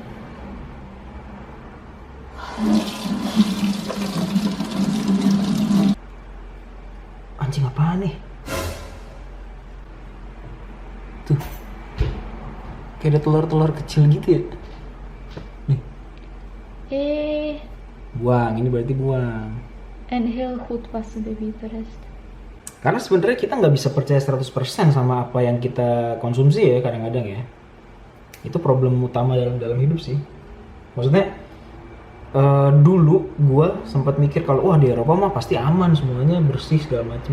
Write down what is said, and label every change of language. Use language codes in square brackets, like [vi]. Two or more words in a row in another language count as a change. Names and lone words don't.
[id] Anjing apaan nih? Tuh, kayak ada telur-telur kecil gitu ya. Buang, ini berarti buang. [nl] En heel goed wassen de witte rest. [id] Karena sebenarnya kita nggak bisa percaya 100% sama apa yang kita konsumsi ya kadang-kadang ya. Itu problem utama dalam hidup sih. Maksudnya dulu gue sempat mikir kalau wah di Eropa mah pasti aman, semuanya bersih segala macam.